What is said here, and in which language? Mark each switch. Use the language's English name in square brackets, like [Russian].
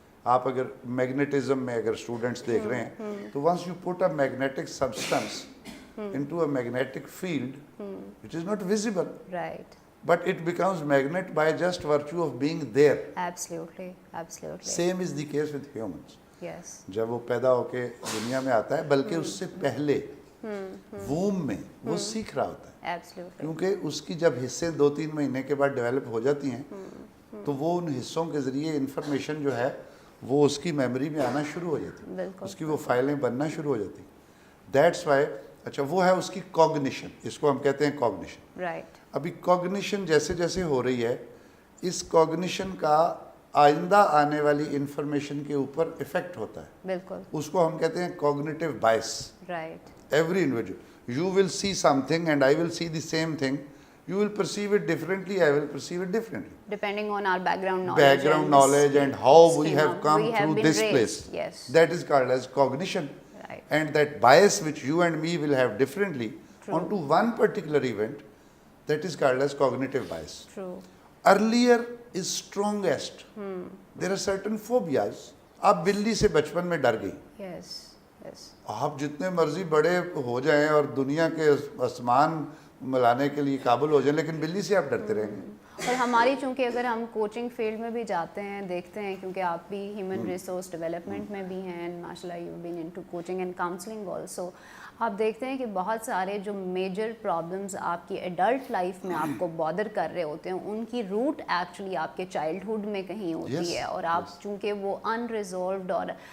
[Urdu] آپ اگر میگنیٹزم میں اگر اسٹوڈنٹس دیکھ رہے ہیں تو [English] once you put a magnetic substance into a magnetic field, it is not visible, but it becomes magnet by just virtue of being there. Absolutely. Same is the case with humans. [Urdu] جب وہ پیدا ہو کے دنیا میں آتا ہے بلکہ اس سے پہلے ووم میں وہ سیکھ رہا ہوتا ہے, کیونکہ اس کی جب حصے 2-3 مہینے کے بعد ڈیولپ ہو جاتی ہیں تو وہ ان حصوں کے ذریعے انفارمیشن جو ہے وہ اس کی میموری میں آنا شروع ہو جاتی ہے, اس کی وہ فائلیں بننا شروع ہو جاتی ہیں. [English] that's why [Urdu] اچھا وہ ہے اس کی کوگنیشن, اس کو ہم کہتے ہیں کوگنیشن. ابھی کوگنیشن جیسے جیسے ہو رہی ہے اس کوگنیشن کا آئندہ آنے والی انفارمیشن کے اوپر افیکٹ ہوتا ہے. اس کو ہم کہتے ہیں cognitive bias. [English] Every individual, you will see something and I will see the same thing. You will perceive it differently, I will perceive it differently. Depending on our background knowledge and how we have come through this place. That is called as cognition. And that bias which you and me will have differently onto one particular event, that is called as cognitive bias. Earlier is strongest. There are certain phobias. [Urdu] آپ بلی سے بچپن میں ڈر گئی, [English] yes. [Urdu] آپ جتنے مرضی بڑے ہو جائیں اور دنیا کے آسمان ملانے کے لیے قابل ہو جائیں لیکن بلی سے آپ ڈرتے رہیں گے. اور ہماری چونکہ اگر ہم کوچنگ فیلڈ میں بھی جاتے ہیں دیکھتے ہیں کیونکہ آپ بھی ہیومن ریسورس ڈیولپمنٹ میں بھی ہیں اینڈ ماشاء اللہ [English] you been in to coaching and counselling also, [Urdu] آپ دیکھتے ہیں کہ بہت سارے جو میجر پرابلمز آپ کی ایڈلٹ لائف میں آپ کو بادر کر رہے ہوتے ہیں ان کی روٹ ایکچولی آپ کے چائلڈہڈ میں کہیں ہوتی ہے, اور آپ چونکہ وہ انریزولوڈ اور